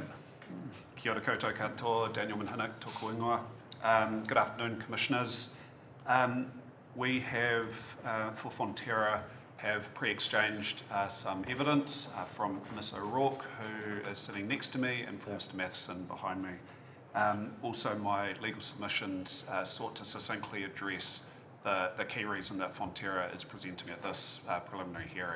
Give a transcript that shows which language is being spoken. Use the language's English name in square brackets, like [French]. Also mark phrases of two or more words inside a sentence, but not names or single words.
[Māori] Kia ora koutou katoa, Daniel Manhennick, tōku ingoa. [English] Good afternoon, Commissioners. We have, for Fonterra, have pre-exchanged some evidence from Ms O'Rourke, who is sitting next to me, and from Mr Matheson behind me. Also, my legal submissions sought to succinctly address the key reason that Fonterra is presenting at this preliminary hearing.